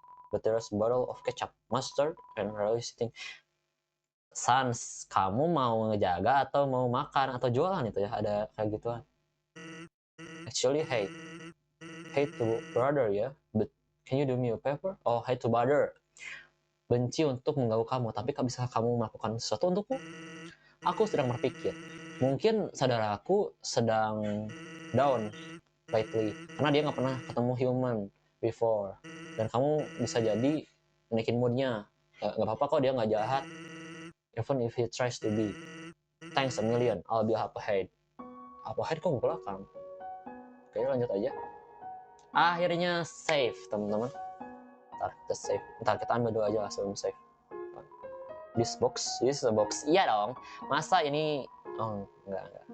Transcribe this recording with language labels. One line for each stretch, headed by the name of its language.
English: But there's a bottle of ketchup, mustard, and really sitting.
Indonesian: Sans, kamu mau ngejaga atau mau makan atau jualan itu ya? Ada kayak gituan.
English: Actually, hate to brother ya, but can you do me a favor? Oh, hate to bother.
Indonesian: Benci untuk mengganggu kamu, tapi bisa kamu melakukan sesuatu untukku? Aku sedang berpikir, mungkin saudaraku sedang
English: down lately,
Indonesian: karena dia nggak pernah ketemu
English: human before,
Indonesian: dan kamu bisa jadi naikin moodnya. Nggak apa-apa kok, dia nggak jahat,
English: even if he tries to be. Thanks a million, I'll be up ahead. Up ahead
Indonesian: kok belakang? Oke, lanjut aja. Akhirnya save, teman-teman. Ntar kita save. Ntar kita ambil dulu aja sebelum save.
English: This is a box.
Indonesian: Iya dong. Masa ini? Oh, enggak.